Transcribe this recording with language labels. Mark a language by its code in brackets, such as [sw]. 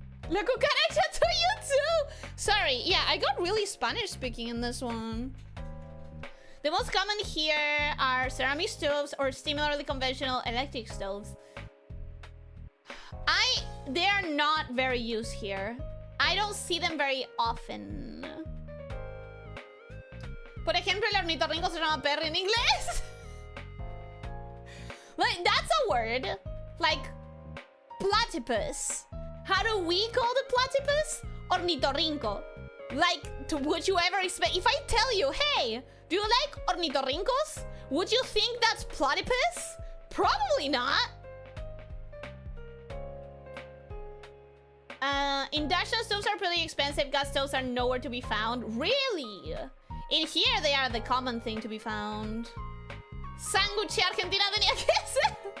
[en] La cucaracha to you too. Sorry. Yeah, I got really Spanish speaking in this one. The most common here are ceramic stoves or similarly conventional electric stoves. They are not very used here. I don't see them very often. [es] Por ejemplo, el ornitorrinco se llama perro en inglés. [en] Like, that's a word. Like, platypus. How do we call the platypus? Ornitorrinco. Like, would you ever expect... If I tell you, hey, do you like ornitorrincos? Would you think that's platypus? Probably not. Induction stoves are pretty expensive. Gas stoves are nowhere to be found. Really? In here, they are the common thing to be found. [es] Sándwich Argentina tenía que ser.